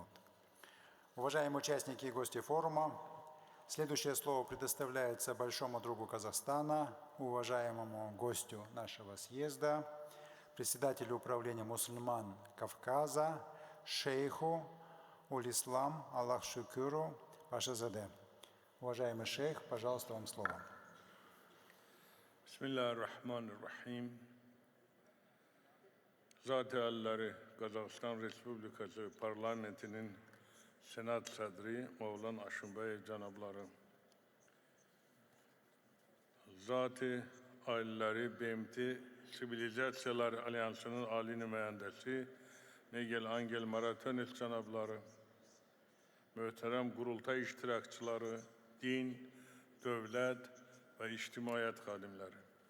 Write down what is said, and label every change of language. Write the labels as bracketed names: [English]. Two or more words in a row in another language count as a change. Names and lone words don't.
[Russian] Уважаемые участники и гости форума, следующее слово предоставляется большому другу Казахстана, уважаемому гостю нашего съезда, председателю управления мусульман Кавказа, шейху Улислам Аллах Шукюру Пашазаде. Уважаемый шейх, пожалуйста, вам слово. [Arabic] بسم الله الرحمن الرحيم. [Azerbaijani] Zat-ı Kazakistan Respublikası Parlamentinin Senat Sadri Mevlan Aşımbayev canabları, Zat-ı Aileleri BMT Sivilizasyalar Alyansı'nın Ali nümayəndəsi Miguel Angel Maratones canabları, möhtərəm qurultay iştirakçıları, din, dövlət ve ictimaiyyət xadimləri.